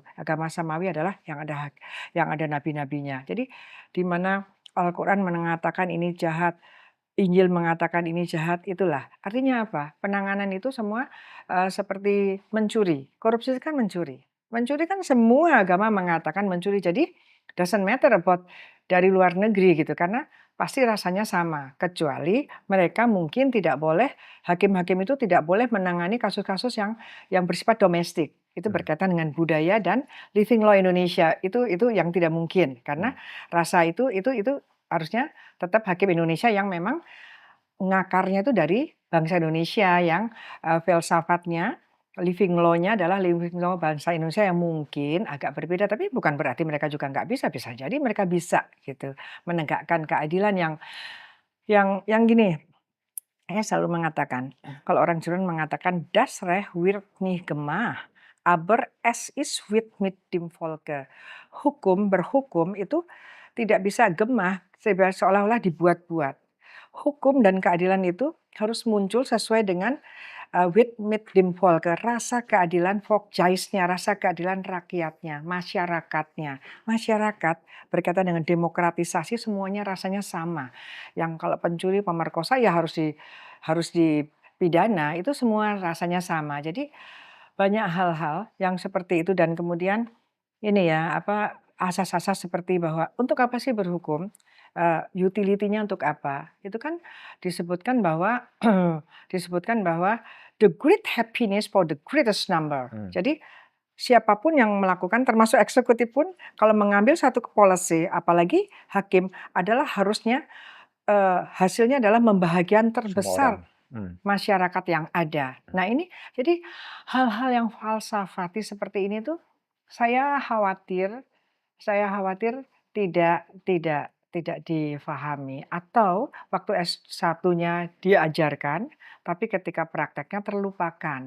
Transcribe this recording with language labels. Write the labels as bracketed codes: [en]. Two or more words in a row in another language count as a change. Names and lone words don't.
[id] Agama samawi adalah yang ada nabi-nabinya. Jadi di mana Al-Quran mengatakan ini jahat, Injil mengatakan ini jahat, itulah. Artinya apa? Penanganan itu semua seperti mencuri. Korupsi itu kan mencuri. Mencuri kan semua agama mengatakan mencuri. Jadi [en] doesn't matter about [id] dari luar negeri gitu. Karena pasti rasanya sama. Kecuali mereka mungkin tidak boleh, hakim-hakim itu tidak boleh menangani kasus-kasus yang bersifat domestik. Itu Hmm. berkaitan dengan budaya dan [en] living law [id] Indonesia. Itu yang tidak mungkin. Karena Hmm. rasa itu harusnya tetap hakim Indonesia yang memang ngakarnya itu dari bangsa Indonesia yang filsafatnya, [en] living law-nya [id] adalah [en] living law [id] bangsa Indonesia yang mungkin agak berbeda, tapi bukan berarti mereka juga nggak bisa, bisa jadi mereka bisa gitu menegakkan keadilan yang gini, saya selalu mengatakan, kalau orang Jerman mengatakan [de] das Recht wird nicht gemacht, aber es ist wird mit dem Volke. [id] Berhukum itu tidak bisa gemah, seolah-olah dibuat-buat. Hukum dan keadilan itu harus muncul sesuai dengan with [de] mit dem Volke, [id] rasa keadilan Volksgeistnya, rasa keadilan rakyatnya, masyarakatnya. Masyarakat berkaitan dengan demokratisasi semuanya rasanya sama. Yang kalau pencuri, pemerkosa ya harus dipidana, itu semua rasanya sama. Jadi banyak hal-hal yang seperti itu dan kemudian ini ya, apa, asas-asas seperti bahwa untuk apa sih berhukum, utility-nya untuk apa? Itu kan disebutkan bahwa disebutkan bahwa [en] the great happiness for the greatest number. [id] Hmm. Jadi siapapun yang melakukan termasuk eksekutif pun kalau mengambil satu policy, apalagi hakim adalah harusnya hasilnya adalah membahagiakan Semua orang. terbesar Hmm. masyarakat yang ada. Nah ini jadi hal-hal yang falsafati seperti ini tuh saya khawatir tidak difahami atau waktu S1-nya diajarkan, tapi ketika prakteknya terlupakan.